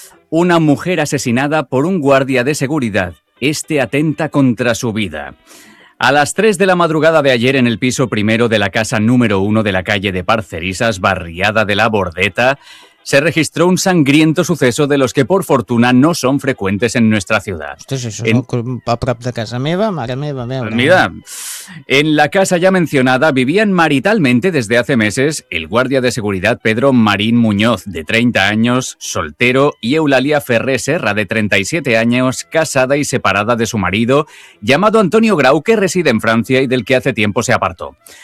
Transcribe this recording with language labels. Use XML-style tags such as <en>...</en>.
<es>Una mujer asesinada por un guardia de seguridad. Este atenta contra su vida. A las 3 de la madrugada de ayer en el piso primero de la casa número 1 de la calle de Parcerisas, barriada de La Bordeta, se registró un sangriento suceso de los que por fortuna no son frecuentes en nuestra ciudad.</es> <ca>Ostres, això és a prop de casa meva, mare meva, veure.</ca> <es>Mira, en la casa ya mencionada vivían maritalmente desde hace meses el guardia de seguridad Pedro Marín Muñoz, de 30 años, soltero, y Eulalia Ferré Serra, de 37 años, casada y separada de su marido, llamado Antonio Grau, que reside en Francia y del que hace tiempo se apartó.</es>